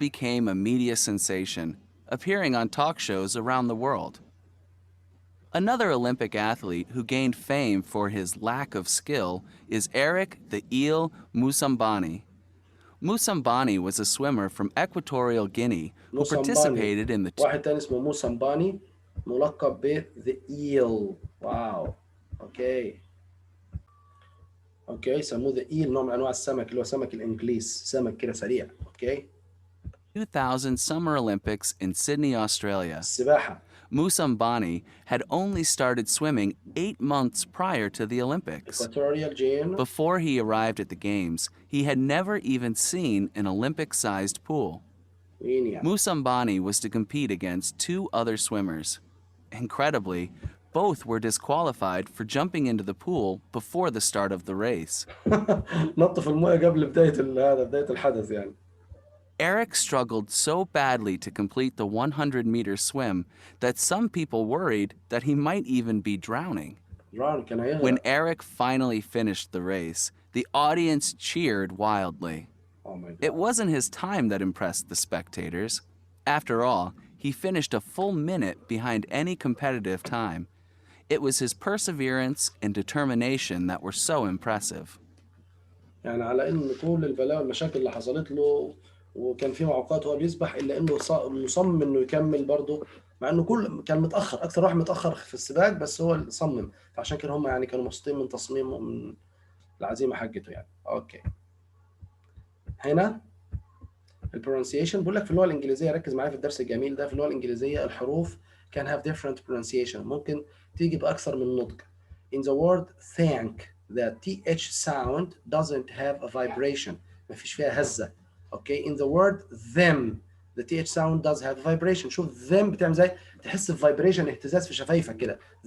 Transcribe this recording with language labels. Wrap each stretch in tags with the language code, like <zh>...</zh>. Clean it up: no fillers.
<en>became a media sensation, appearing on talk shows around the world. Another Olympic athlete who gained fame for his lack of skill is Eric the Eel Musambani. Musambani was a swimmer from Equatorial Guinea who</en> <ar>موسى</ar> <en>participated in the</en> <ar>واحد تاني اسمه موسى مباني، ملقب ب The Eel. واو. اوكي. اوكي، سموه The Eel، نوع من انواع السمك اللي هو سمك الانجليز، سمك كده سريع. اوكي.</ar> <en>2000 Summer Olympics in Sydney, Australia.</en> <ar>السباحة.</ar> <en>Musambani had only started swimming 8 months prior to the Olympics. Equatorial Guinea. Before he arrived at the Games, he had never even seen an Olympic-sized pool.</en> <ar>غينيا.</ar> <en>Musambani was to compete against 2 other swimmers. Incredibly, both were disqualified for jumping into the pool before the start of the race.</en> <ar>نط في المويه قبل بداية الحدث يعني.</ar> <en>Eric struggled so badly to complete the 100-meter swim that some people worried that he might even be drowning.</en> <ar>كان هيغرق.</ar> <en>When Eric finally finished the race, the audience cheered wildly. Oh my God. It wasn't his time that impressed the spectators. After all, he finished a full minute behind any competitive time. It was his perseverance and determination that were so impressive.</en> <ar>يعني على ان كل البلاوي والمشاكل اللي حصلت له وكان في معوقات وهو بيسبح، الا انه مصمم انه يكمل برضه، مع انه كان متاخر، اكثر واحد متاخر في السباق، بس هو اللي صمم. فعشان كده هم يعني كانوا مبسوطين من تصميمه ومن العزيمه حقته يعني. اوكي. هنا البرونسيشن بقول لك في اللغه الانجليزيه، ركز معايا في الدرس الجميل ده. في اللغه الانجليزيه الحروف</ar> <en>can have different pronunciation،</en> <ar>ممكن تيجي باكثر من نطق.</ar> <en>In the word thank, the th sound doesn't have a vibration،</en> <ar>ما فيش فيها هزه. اوكي.</ar> <en>In the word them, the th sound does have a vibration.</en> <ar>شوف them بتعمل زي، تحس بفايبريشن، اهتزاز في شفايفك كده.</ar>